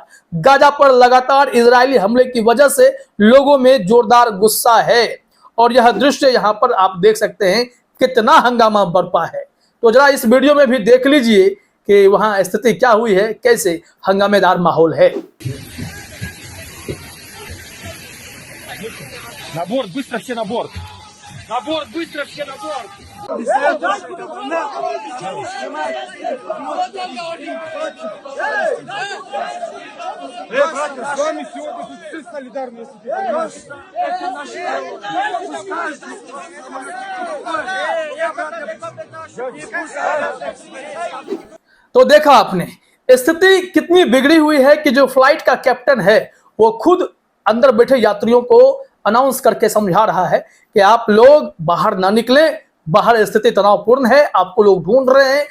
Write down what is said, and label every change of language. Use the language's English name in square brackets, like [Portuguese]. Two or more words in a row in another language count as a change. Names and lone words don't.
[Hindi] गाजा पर लगातार इजरायली हमले की वजह से लोगों में जोरदार गुस्सा है। और यह दृश्य यहाँ पर आप देख सकते हैं कितना हंगामा बरपा है। तो जरा इस वीडियो में भी देख लीजिए कि वहां स्थिति क्या हुई है, कैसे हंगामेदार माहौल है। [Russian] На борт, быстро все на борт! На борт, быстро все на борт! Братья, с вами сегодня тут все солидарны, если ты понимаешь. [Hindi] तो देखा आपने स्थिति कितनी बिगड़ी हुई है कि जो फ्लाइट का कैप्टन है वो खुद अंदर बैठे यात्रियों को अनाउंस करके समझा रहा है कि आप लोग बाहर ना निकलें, बाहर स्थिति तनावपूर्ण है, आपको लोग ढूंढ रहे हैं।